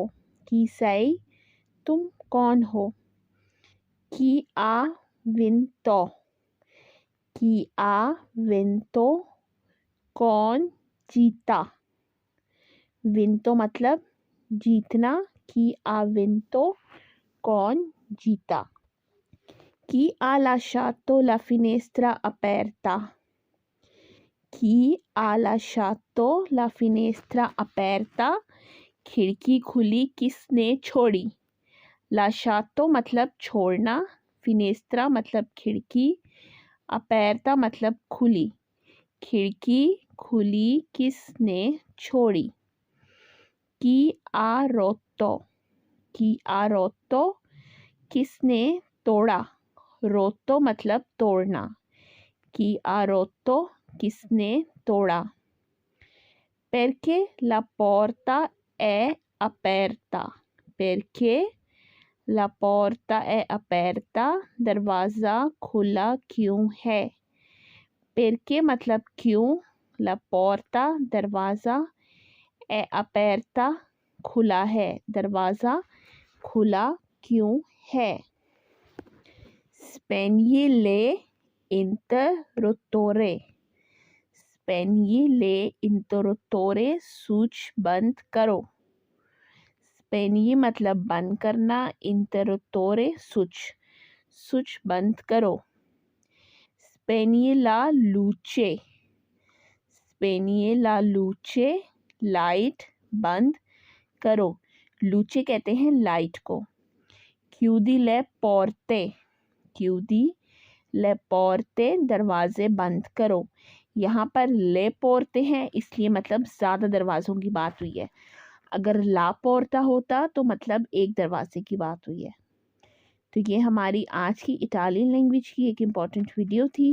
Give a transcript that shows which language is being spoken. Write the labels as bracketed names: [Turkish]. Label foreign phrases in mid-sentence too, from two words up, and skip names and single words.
[Italian] chi sei [Urdu] تم کون ہو. [Italian] chi ha vinto [Urdu] کون جیتا. ونتو مطلب جیتنا. [Italian] chi ha vinto [Urdu] کون جیتا. [Italian] Chi ha lasciato la finestra aperta? Chi ha lasciato la finestra aperta? [Urdu] کھڑکی کھلی کس نے چھوڑی. lasciato مطلب چھوڑنا، finestra مطلب کھڑکی، aperta مطلب کھلی. کھڑکی کھلی کس نے چھوڑی. [Italian] Chi ha rotto [Urdu] کس نے توڑا. روتو مطلب توڑنا. [Italian] chi ha rotto [Urdu] کس نے توڑا. [Italian] perché la porta è aperta। perché la porta è aperta [Urdu] دروازہ کھلا کیوں ہے. perché مطلب کیوں, [Italian] la porta [Urdu] دروازہ, [Italian] è aperta [Urdu] کھلا ہے، دروازہ کھلا کیوں ہے. [Italian] Spegni l'interruttore। Spegni l'interruttore [Urdu] سوئچ بند کرو. Spegni مطلب بند کرنا، interruttore سوئچ بند کرو. [Italian] Spegni la luce। Spegni la luce [Urdu] لائٹ بند کرو. لوچے کہتے ہیں لائٹ کو. [Italian] Chiudi le porte। Chiudi le porte [Urdu] دروازے بند کرو. یہاں پر [Italian] le porte [Urdu] ہیں اس لیے مطلب زیادہ دروازوں کی بات ہوئی ہے. اگر [Italian] la porta [Urdu] ہوتا تو مطلب ایک دروازے کی بات ہوئی ہے. تو یہ ہماری آج کی [English] Italian language [Urdu] کی ایک امپورٹنٹ ویڈیو تھی.